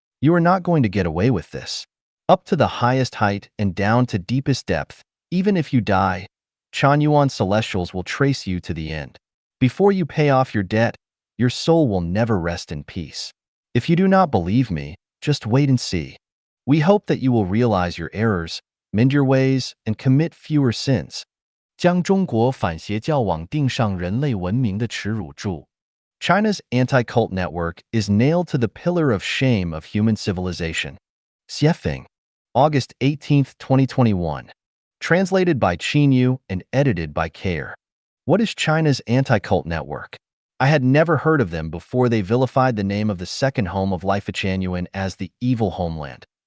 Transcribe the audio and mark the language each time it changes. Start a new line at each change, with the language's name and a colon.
English: You are not going to get away with this. Up to the highest height and down to deepest depth, even if you die, Chanyuan celestials will trace you to the end. Before you pay off your debt, your soul will never rest in peace. If you do not believe me, just wait and see. We hope that you will realize your errors, mend your ways, and commit fewer sins.
Chinese: 将中国反邪教网钉上人类文明的耻辱柱.
English: China's anti-cult network is nailed to the pillar of shame of human civilization. Xiefeng, August 18, 2021. Translated by Qinyu and edited by Kair. What is China's anti-cult network? I had never heard of them before they vilified the name of the second home of Life Chanyuan as the evil homeland.